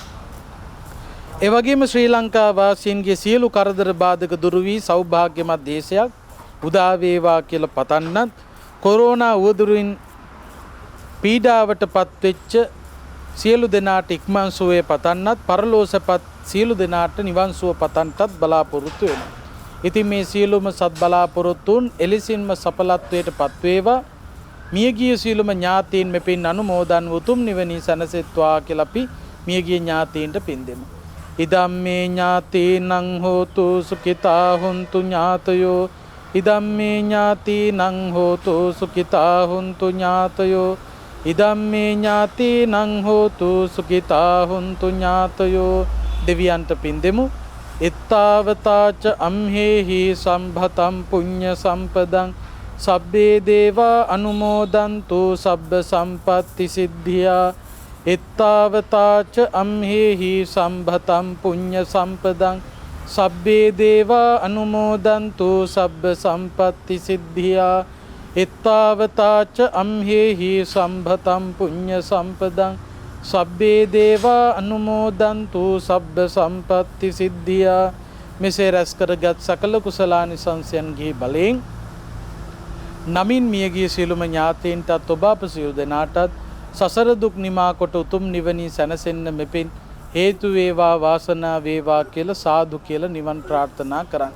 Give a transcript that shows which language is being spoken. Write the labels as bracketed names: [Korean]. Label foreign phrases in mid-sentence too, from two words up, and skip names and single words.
[Sinhala] ඒ වගේම ශ්‍රී ලංකා වාසීන්ගේ සියලු කරදර බාධක දුරු වී සෞභාග්‍යමත් දේශයක් උදා වේවා කියලා පතන්නත්, කොරෝනා උවදුරින් පීඩාවට පත්වෙච්ච සියලු දෙනාට ඉක්මන් සුවය පතන්නත්, පරලෝසපත් සියලු දෙනාට නිවන් සුව පතන්නටත් බලාපොරොත්තු වෙනවා. ඉතින් මේ සියලුම සත් බලාපොරොත්තුන් එලෙසින්ම සඵලත්වයට පත්වේවා. මියගිය සියලුම ඥාතීන් මෙපින් අනුමෝදන් උතුම් නිවනින් සැනසෙත්වා කියලා අපි මියගිය ඥාතීන්ට පින් දෙමු. [Pali] ඉදම්මේ ඥාතීනං හෝතු සුඛිතා හුන්තු ඥාතයෝ. ඉදම්මේ ඥාතීනං හෝතු සුඛිතා හුන්තු ඥාතයෝ. ඉදම්මේ ඥාතීනං හෝතු සුඛිතා හුන්තු ඥාතයෝ. [Sinhala] දෙවියන්ට පින් දෙමු. [Pali] එත්තාවතාච අම්හෙහි සම්භතම් පුඤ්ඤ සම්පදං සබ්බේ දේවා අනුමෝදන්තු සබ්බ සම්පත්ති සිද්ධියා. එත්තාවතාච අම්හෙහි සම්භතම් පුඤ්ඤ සම්පදං සබ්බේ දේවා අනුමෝදන්තු සබ්බ සම්පත්ති සිද්ධියා. එත්තාවතාච අම්හෙහි සම්භතම් පුඤ්ඤ සම්පදං සබ්බේ දේවා අනුමෝදන්තු සබ්බ සම්පත්ති සිද්ධියා. [Sinhala] මෙසේ රැස් කරගත් සකල කුසලානිසංසයන්ගේ බලයෙන් නමින් මියගිය සියලුම ඥාතීන්ටත් ඔබ අප සියලු දෙනාටත් සසර දුක් නිමා කොට උතුම් නිවනින් සැනසෙන්න මෙපින් හේතු වේවා වාසනාව වේවා කියලා සාදු කියලා නිවන් ප්‍රාර්ථනා කරන්න.